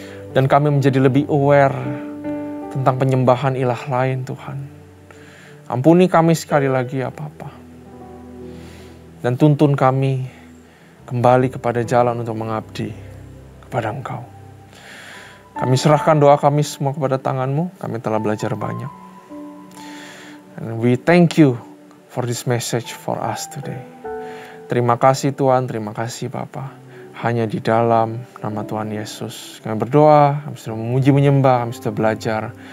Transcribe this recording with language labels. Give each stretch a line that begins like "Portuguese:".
Indonesian: Dan kami menjadi lebih aware tentang penyembahan ilah lain Tuhan. Ampuni kami sekali lagi ya Bapa. Dan tuntun kami kembali kepada jalan untuk mengabdi kepada Engkau. Kami serahkan doa kami semua kepada tangan-Mu. Kami telah belajar banyak.
English: And we thank you for this message for us today.
Indonesian: Terima kasih Tuhan, terima kasih Bapa. Hanya di dalam nama Tuhan Yesus kami berdoa, kami sudah memuji menyembah, kami sudah belajar.